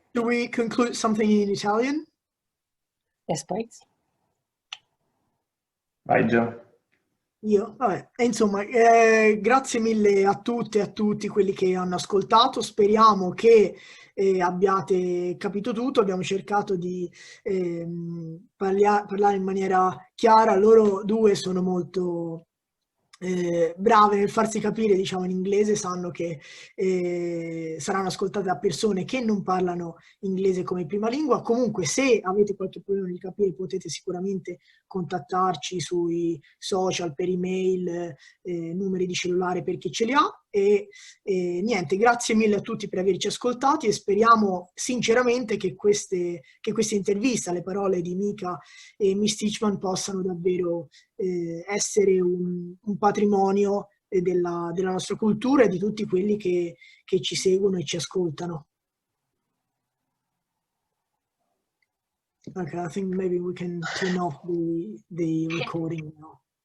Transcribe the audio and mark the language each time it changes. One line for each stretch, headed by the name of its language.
English: Do we conclude something in Italian? Yes, please.
Italian: Vai Gio. Io, vabbè, insomma, grazie mille a tutte e a tutti quelli che hanno ascoltato. Speriamo che abbiate capito tutto. Abbiamo cercato di parlare in maniera chiara. Loro due sono molto brave nel farsi capire, diciamo, in inglese. Sanno che saranno ascoltate da persone che non parlano inglese come prima lingua. Comunque, se avete qualche problema di capire, potete sicuramente contattarci sui social, per email, numeri di cellulare per chi ce li ha. E niente, grazie mille a tutti per averci ascoltati e speriamo sinceramente che queste interviste, le parole di Mika e Miss Teichmann possano davvero essere un patrimonio della nostra cultura e di tutti quelli che ci seguono e ci ascoltano.
English: Okay, I think maybe we can turn off the recording now.